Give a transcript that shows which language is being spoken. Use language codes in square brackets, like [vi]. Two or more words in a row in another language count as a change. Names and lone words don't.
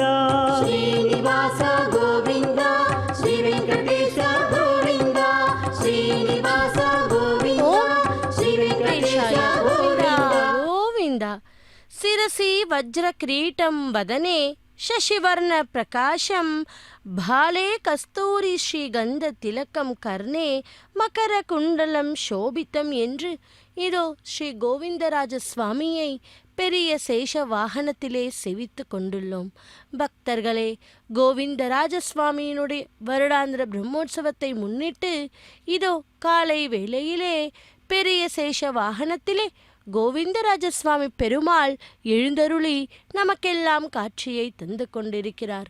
[sa] ಶ್ರೀನಿವಾಸ ಗೋವಿಂದ ಶ್ರೀ ವೆಂಕಟೇಶ ಗೋವಿಂದ ಶ್ರೀನಿವಾಸ ಗೋವಿಂದ ಶ್ರೀ ವೆಂಕಟೇಶ ಗೋವಿಂದ ಶಿರಸಿ ವಜ್ರ ಕ್ರೀಟಂ ವದನೆ ಶಶಿವರ್ಣ ಪ್ರಕಾಶಂ ಭಾಲೆ ಕಸ್ತೂರಿ ஸ்ரீகந்த திலக்கம் கர்ணே மகர குண்டலம் சோபித்தம் [ta] என்று இதோ ஸ்ரீ கோவிந்தராஜ சுவாமியை பெரிய சேஷ வாகனத்திலே செவித்து கொண்டுள்ளோம். பக்தர்களே, கோவிந்தராஜ சுவாமியினுடைய வருடாந்திர பிரம்மோற்சவத்தை முன்னிட்டு இதோ காலை வேளையிலே பெரிய சேஷ வாகனத்திலே கோவிந்தராஜசுவாமி பெருமாள் எழுந்தருளி நமக்கெல்லாம் காட்சியை தந்து கொண்டிருக்கிறார்.